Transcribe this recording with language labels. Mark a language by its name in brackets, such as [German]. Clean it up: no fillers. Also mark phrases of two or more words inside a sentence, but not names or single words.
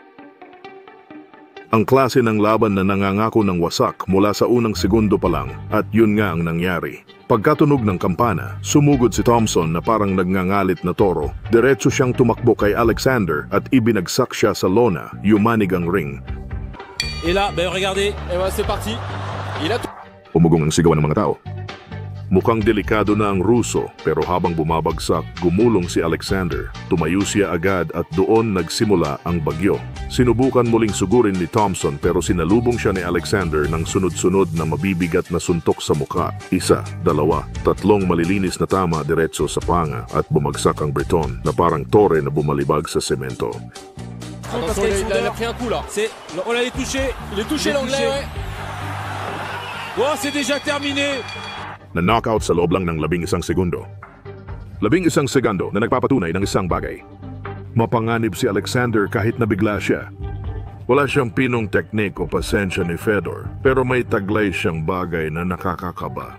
[Filipino] Ang klase ng laban na nangangako ng wasak mula sa unang segundo pa lang at yun nga ang nangyari. Pagkatunog ng kampana, sumugod si Thompson na parang nagngangalit na toro. Diretso siyang tumakbo kay Alexander at ibinagsak siya sa lona, yumanig ang ring. [French] Et là, ben regardez, et voilà, c'est parti. Il a tout. [Filipino] Umugong ang sigawan ng mga tao. Mukhang delikado na ang Ruso pero habang bumabagsak, gumulong si Alexander. Tumayo siya agad at doon nagsimula ang bagyo. Sinubukan muling sugurin ni Thompson pero sinalubong siya ni Alexander ng sunod-sunod na mabibigat na suntok sa mukha. 1, 2, 3 malilinis na tama diretso sa panga at bumagsak ang Breton na parang tore na bumalibag sa semento. [French] Attention, il a pris un coup là. On l'a touché. Il est touché l'anglais, ouais. Oh, c'est déjà terminé. [Filipino] Na-knockout sa loob lang ng 11 segundo. 11 segundo na nagpapatunay ng isang bagay. Mapanganib si Alexander kahit nabigla siya. Wala siyang pinong teknik o pasensya ni Fedor, pero may taglay siyang bagay na nakakakaba.